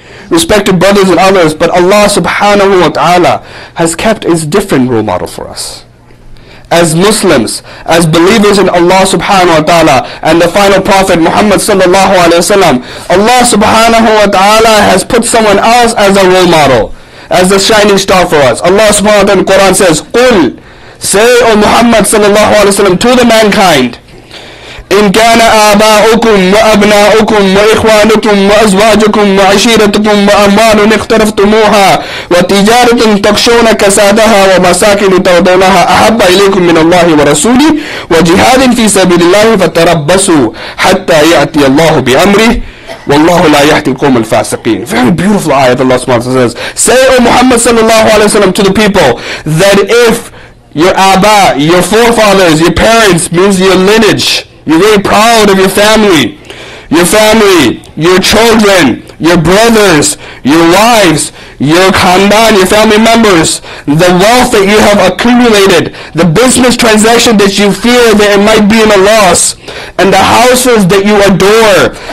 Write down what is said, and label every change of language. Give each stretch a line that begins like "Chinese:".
English: Respected brothers and others, but Allah subhanahu wa ta'ala has kept a different role model for us. As Muslims, as believers in Allah subhanahu wa ta'ala and the final prophet Muhammad sallallahu alayhi wa sallam, Allah subhanahu wa ta'ala has put someone else as a role model, as a shining star for us. Allah subhanahu wa ta'ala in the Quran says,
Arabic: قُلْ,
English: say, O Muhammad sallallahu alayhi wa sallam, to the mankind,
Arabic: إن كان آباؤكم وأبناؤكم وإخوانكم وأزواجكم وعشيرتكم وأموال اقترفتموها وتجارة تخشون كسادها ومساكن ترضونها أحب إليكم من الله ورسوله وجهاد في سبيل الله فتربصوا حتى يأتي الله بأمره والله لا يهدي القوم الفاسقين.
English: Very beautiful ayat. Allah subhanahu wa ta'ala says, say, O Muhammad sallallahu alayhi wa sallam, to the people that if your aba, your forefathers, your parents, means your lineage, you're very proud of your family, your children, your brothers, your wives, your khandan, your family members, the wealth that you have accumulated, the business transaction that you fear that it might be in a loss, and the houses that you adore.